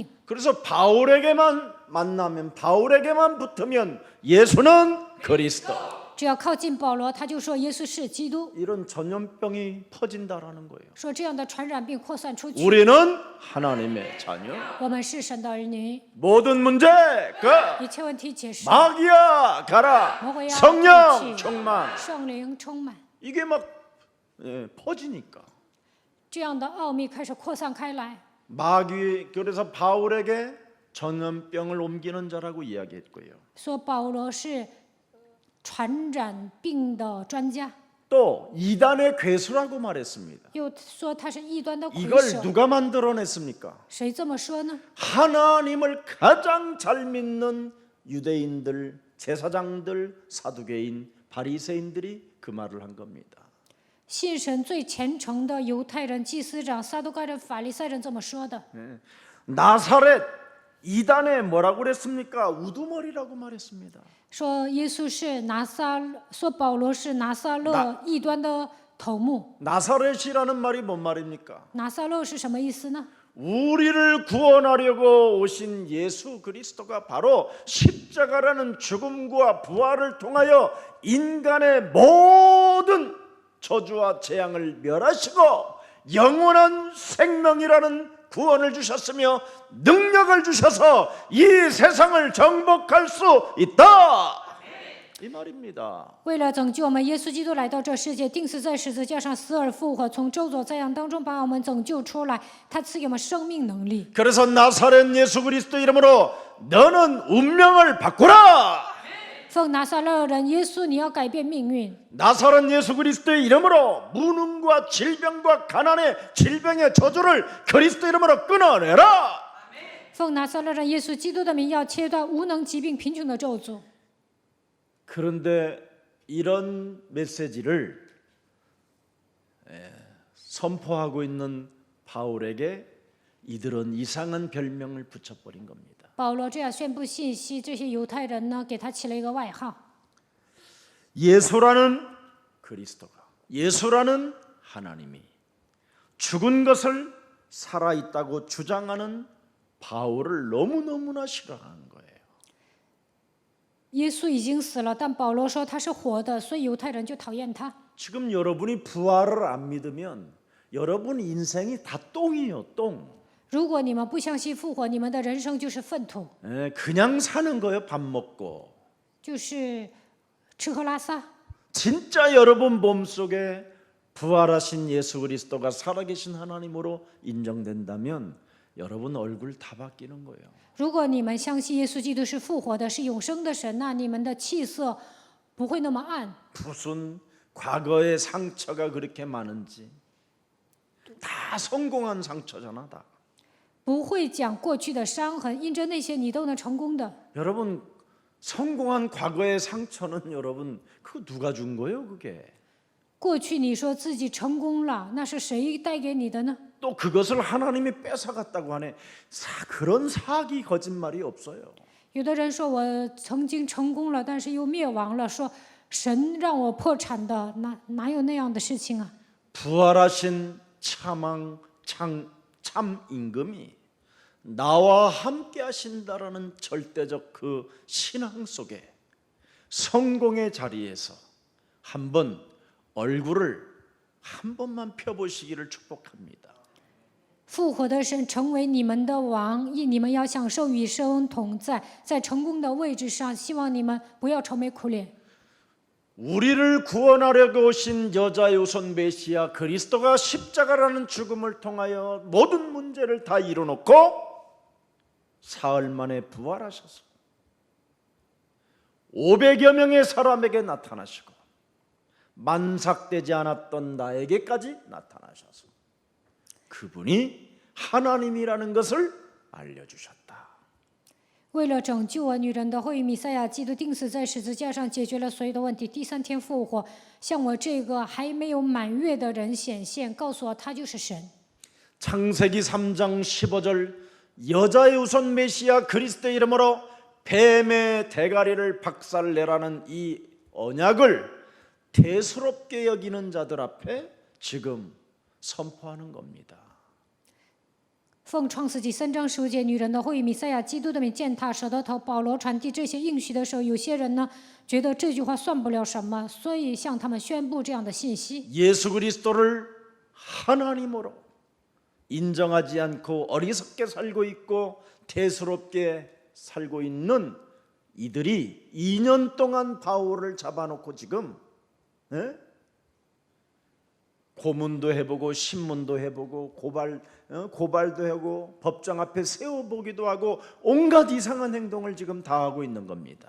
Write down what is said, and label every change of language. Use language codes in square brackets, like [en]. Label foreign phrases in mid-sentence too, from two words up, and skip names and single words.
[ko] 그래서 바울에게만 만나면 바울에게만 붙으면 예수는 그리스도. [zh] 只要靠近保罗，他就说耶稣是基督， [ko] 이런 전염병이 퍼진다라는 거예요. [zh] 说这样的传染病扩散出去。 [ko] 우리는 하나님의 자녀. [zh] 我们是神的儿女， [ko] 모든 문제 그 [zh] 一切问题解释， [ko] 마귀야 가라. [zh] 魔鬼要 [ko] 성령 [zh] 退去 [ko] 충만. [zh] 圣灵充满， [ko] 이게 막 퍼지니까 [zh] 这样的奥秘开始扩散开来。 [ko] 마귀 그래서 바울에게 전염병을 옮기는 자라고 이야기했고요. [zh] 说保罗是传染病的专家， [ko] 또 이단의 괴수라고 말했습니다. [zh] 又说他是异端的魁 [ko] 이걸 [zh] 首。 [ko] 누가 만들어냈습니까? [zh] 谁这么说呢？ [ko] 하나님을 가장 잘 믿는 유대인들, 제사장들, 사두개인, 바리새인들이 그 말을 한 겁니다. [zh] 信神最虔诚的犹太人、祭司长、撒都该人、法利赛人这么说的。 [ko] 나사렛 이단에 뭐라고 그랬습니까? 우두머리라고 말했습니다. [zh] 说耶稣是说保罗是拿撒勒异端的头目。 [ko] 나사렛이라는 말이 뭔 말입니까? [zh] 拿撒勒是什么意思呢？ [ko] 우리를 구원하려고 오신 예수 그리스도가 바로 십자가라는 죽음과 부활을 통하여 인간의 모든 저주와 재앙을 멸하시고 영원한 생명이라는 구원을 주셨으며 능력을 주셔서 이 세상을 정복할 수 있다. 이 말입니다. [zh] 为了拯救我们，耶稣基督来到这世界，钉死在十字架上，死而复活，从咒诅灾殃当中把我们拯救出来。他赐给我们生命能力。 [ko] 그래서 나사렛 예수 그리스도 이름으로 너는 운명을 바꾸라. [zh] 奉拿撒勒人耶稣，你要改变命运。 [ko] 나사렛 예수 그리스도의 이름으로 무능과 질병과 가난의 질병의 저주를 그리스도 이름으로 끊어내라. [zh] 奉拿撒勒人耶稣基督的名，要切断无能、疾病、贫穷的咒诅。 [ko] 그런데 이런 메시지를 선포하고 있는 바울에게 이들은 이상한 별명을 붙여버린 겁니다. [zh] 保罗这样宣布信息，这些犹太人呢，给他起了一个外号。 [ko] 예수라는 그리스도가 예수라는 하나님이 죽은 것을 살아있다고 주장하는 바울을 너무너무나 싫어하는 거예요. [zh] 耶稣已经死了，但保罗说他是活的，所以犹太人就讨厌他。 [ko] 지금 여러분이 부활을 안 믿으면 여러분 인생이 다 똥이에요, 똥. [zh] 如果你们不相信复活，你们的人生就是粪土， [ko] 그냥 사는 거예요. 밥 먹고. [zh] 就是吃喝拉撒。 [ko] 진짜 여러분 몸속에 부활하신 예수 그리스도가 살아계신 하나님으로 인정된다면 여러분 얼굴 다 바뀌는 거예요. [zh] 如果你们相信耶稣基督是复活的，是永生的神，那你们的气色不会那么暗。 [ko] 무슨 과거의 상처가 그렇게 많은지 다 성공한 상처잖아 다. [zh] 不会讲过去的伤痕，因着那些你都能成功的。 [ko] 여러분 성공한 과거의 상처는 여러분 그거 누가 준 거예요 그게? [zh] 过去你说自己成功了，那是谁带给你的呢？ [ko] 또 그것을 하나님이 뺏어갔다고 하네. 그런 사기 거짓말이 없어요. [zh] 有的人说我曾经成功了，但是又灭亡了，说神让我破产的，哪有那样的事情啊？ [ko] 부활하신 참 임금이 나와 함께 하신다라는 절대적 그 신앙 속에 성공의 자리에서 한번 얼굴을 한 번만 펴보시기를 축복합니다. [zh] 复活的神成为你们的王，你们要享受与神同在，在成功的位置上，希望你们不要愁眉苦脸。 [ko] 우리를 구원하려고 오신 여자의 우선 메시아 그리스도가 십자가라는 죽음을 통하여 모든 문제를 다 이뤄놓고 사흘 만에 부활하셔서 500여 명의 사람에게 나타나시고 만삭되지 않았던 나에게까지 나타나셔서 그분이 하나님이라는 것을 알려주셨다. [zh] 为了拯救我女人的后裔弥赛亚基督钉死在十字架上，解决了所有的问题。第三天复活，向我这个还没有满月的人显现，告诉我他就是神。 [ko] 창세기 3장 15절 여자의 우선 메시아 그리스도의 이름으로 뱀의 대가리를 박살내라는 이 언약을 대수롭게 여기는 자들 앞에 지금 선포하는 겁니다. [zh] 奉创世纪3章15节，女人的后裔弥赛亚基督的名践踏蛇的头。保罗传递这些应许的时候，有些人呢觉得这句话算不了什么，所以向他们宣布这样的信息。 [ko] 예수 그리스도를 하나님으로 인정하지 않고 어리석게 살고 있고 대수롭게 살고 있는 이들이 2년 동안 바울을 잡아놓고 지금 고문도 해보고 신문도 해보고 고발도 하고 법정 앞에 세워보기도 하고 온갖 이상한 행동을 지금 다 하고 있는 겁니다.